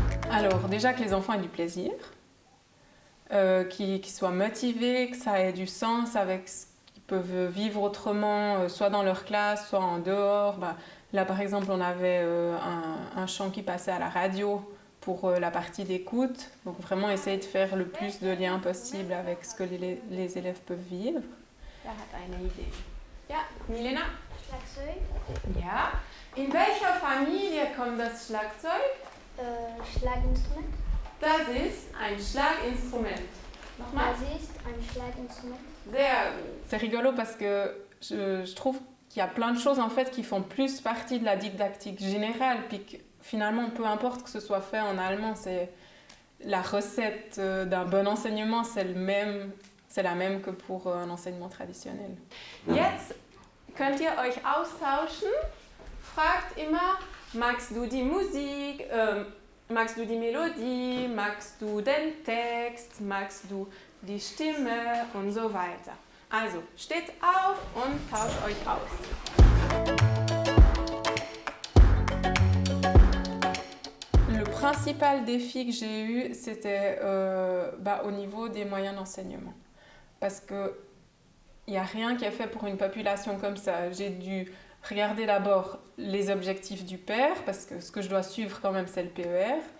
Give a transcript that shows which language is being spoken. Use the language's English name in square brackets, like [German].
[French] Alors, déjà que les enfants aient du plaisir, qu'ils soient motivés, que ça ait du sens avec ce qu'ils peuvent vivre autrement, soit dans leur classe, soit en dehors. Bah, là, par exemple, on avait un chant qui passait à la radio pour la partie d'écoute. Donc, vraiment essayer de faire le plus de liens possible avec ce que les élèves peuvent vivre. [German] Wer hat eine Idee? Ja, Milena? Schlagzeug. Ja. In welcher Familie kommt das Schlagzeug? Schlaginstrument. Das ist ein Schlaginstrument. Nochmal. Das ist ein Schlaginstrument. [French] C'est rigolo parce que je trouve qu'il y a plein de choses en fait qui font plus partie de la didactique générale, puis que finalement, peu importe que ce soit fait en allemand, c'est la recette d'un bon enseignement, c'est la même que pour un enseignement traditionnel. [German] Jetzt könnt ihr euch austauschen. Fragt immer, magst du die Musik, magst du die Melodie, magst du den Text, magst du die Stimme und so weiter. Also, steht auf und tauscht euch aus. [French] Le principal défi que j'ai eu, c'était au niveau des moyens d'enseignement. Parce qu'il n'y a rien qui est fait pour une population comme ça. J'ai dû regarder d'abord les objectifs du PER, parce que ce que je dois suivre quand même, c'est le PER.